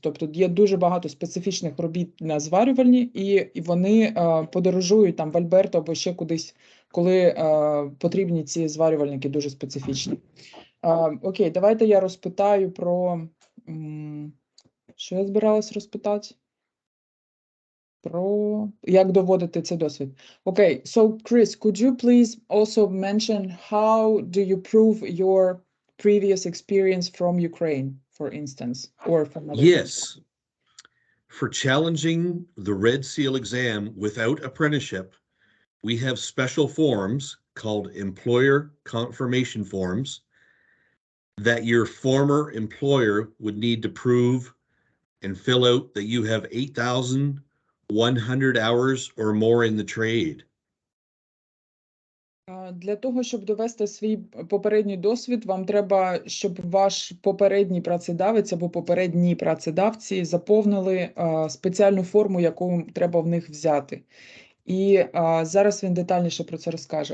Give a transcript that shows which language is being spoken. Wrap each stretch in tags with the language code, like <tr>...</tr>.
<uk>Тобто є дуже багато специфічних робіт на зварювальні, і вони подорожують там в Альберто або ще кудись, коли потрібні ці зварювальники дуже специфічні. Окей, давайте я розпитаю про... Що я збиралась розпитати? Про як доводити цей досвід.</uk> <en>Okay, so Chris, could you please also mention how do you prove your previous experience from Ukraine, for instance, or from other Yes. For challenging the Red Seal exam without apprenticeship, we have special forms called employer confirmation forms that your former employer would need to prove and fill out that you have 8,100 hours or more in the trade.</en> <uk>Для того, щоб довести свій попередній досвід, вам треба, щоб ваш попередній працедавець або попередні працедавці заповнили спеціальну форму, яку треба в них взяти. І зараз він детальніше про це розкаже.</uk>